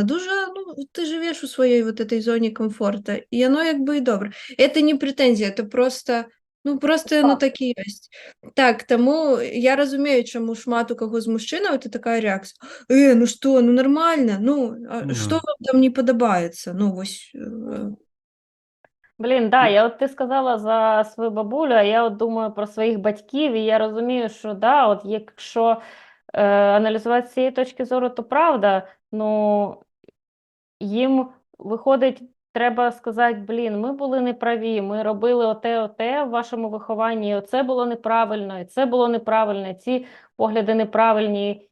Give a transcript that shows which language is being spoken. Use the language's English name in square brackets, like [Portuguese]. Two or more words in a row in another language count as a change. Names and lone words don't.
[Belarusian] Дужа, ты жывеш у сваёй [Russian] вот этой зоне комфорта, [Belarusian] і яно як бы і добра. Это не прэтэнзія, это просто яно так і ёсць. Так, таму я разумею, чаму шмат у каго з мужчынаў [Russian] это такая [Belarusian] рэакцыя: што, нармальна, што вам там не падабаецца? [Ukrainian] Блін, да, ти сказала за свою бабулю, а я думаю про своїх батьків, і я розумію, що якщо аналізувати з цієї точки зору, то правда, їм виходить, треба сказати: ми були неправі, ми робили оте в вашому вихованні, і оце було неправильно, і це було неправильно, і ці погляди неправильні.